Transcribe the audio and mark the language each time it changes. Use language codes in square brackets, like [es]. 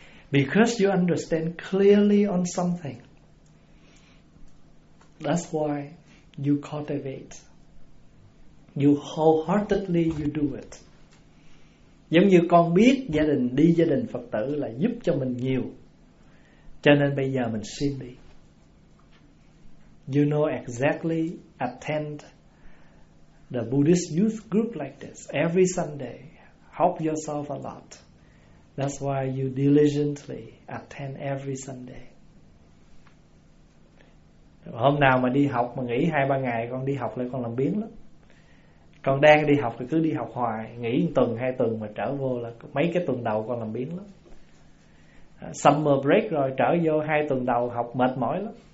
[en] Because you understand clearly on something. That's why you cultivate. You wholeheartedly you do it. [vi] Giống như con biết gia đình, đi gia đình Phật tử là giúp cho mình nhiều, cho nên bây giờ mình xin đi. [en] You know exactly, attend the Buddhist youth group like this every Sunday, help yourself a lot. That's why you diligently attend every Sunday. [vi] Hôm nào mà đi học mà nghỉ 2-3 ngày con đi học lại con làm biếng lắm. Còn đang đi học thì cứ đi học hoài, nghỉ 1 tuần 2 tuần mà trở vô là mấy cái tuần đầu con làm biếng lắm. Summer break rồi trở vô 2 tuần đầu học mệt mỏi lắm.